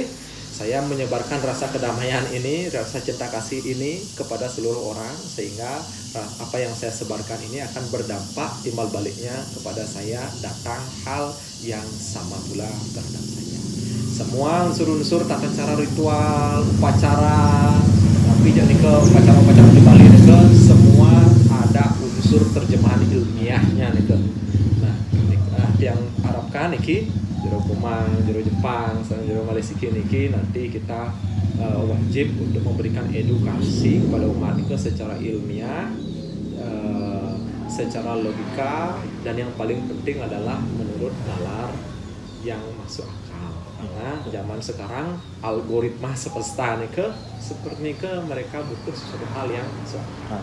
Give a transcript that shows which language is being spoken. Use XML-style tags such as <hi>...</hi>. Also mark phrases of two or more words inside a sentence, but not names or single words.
<id>Saya menyebarkan rasa kedamaian ini, rasa cinta kasih ini kepada seluruh orang, sehingga apa yang saya sebarkan ini akan berdampak timbal baliknya kepada saya datang hal yang sama pula terhadap saya. Semua unsur-unsur tata cara ritual, upacara, tapi jadi ke upacara-upacara di Bali itu semua ada unsur terjemahan ilmiahnya nih. Nah, yang harapkan niki jero Kumang, jero Jepang, jero Malaysia niki nanti kita wajib untuk memberikan edukasi kepada umat niki secara ilmiah, secara logika, dan yang paling penting adalah menurut nalar yang masuk akal. Karena zaman sekarang algoritma semesta niki seperti niki mereka butuh sesuatu hal yang masuk akal.</id>